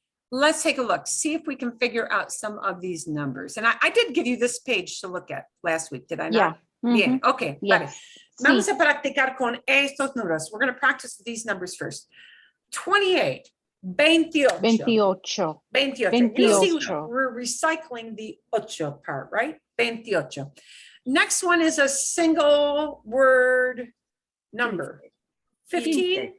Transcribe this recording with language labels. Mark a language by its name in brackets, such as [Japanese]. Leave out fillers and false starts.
[English] Let's take a look, see if we can figure out some of these numbers. And I did give you this page to look at last week, did I not? Yeah. [Spanish] Bien, okay. [English] Yes. [Spanish] Vale. Vamos a practicar con estos números. [English] We're going to practice these numbers first. [Spanish] 28, 28. 28. 28. [English] You see, we're recycling the ocho part, right? 28. Next one is a single word number. [Spanish] 15.